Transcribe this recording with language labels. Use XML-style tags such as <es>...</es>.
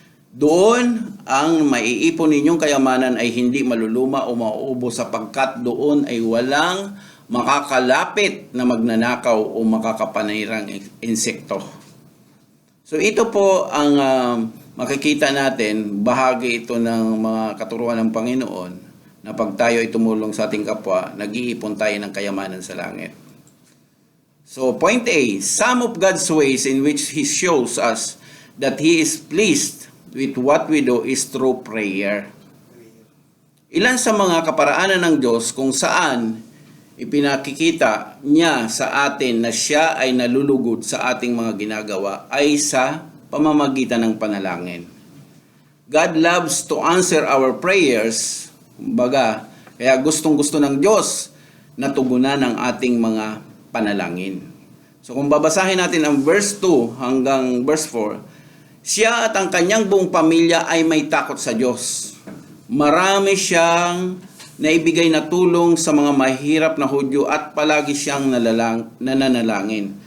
<tl>Doon ang maiipon ninyong kayamanan ay hindi maluluma o mauubos sapagkat doon ay walang makakalapit na magnanakaw o makakapanirang insekto. So ito po ang makikita natin, bahagi ito ng mga katuruan ng Panginoon na pag tayo ay tumulong sa ating kapwa, nag-iipon tayo ng kayamanan sa langit.</tl> <en>So point A, some of God's ways in which He shows us that He is pleased with what we do is through prayer.</en> <tl>Ilan sa mga kaparaanan ng Diyos kung saan ipinakikita niya sa atin na siya ay nalulugod sa ating mga ginagawa ay sa pamamagitan ng panalangin.</tl> <en>God loves to answer our prayers.</en> <tl>Kumbaga, kaya gustong-gusto ng Diyos na tugunan ang ating mga panalangin. So kung babasahin natin ang verse 2 hanggang verse 4, siya at ang kanyang buong pamilya ay may takot sa Diyos. Marami siyang naibigay na tulong sa mga mahirap na Hudyo at palagi siyang nananalangin.</tl>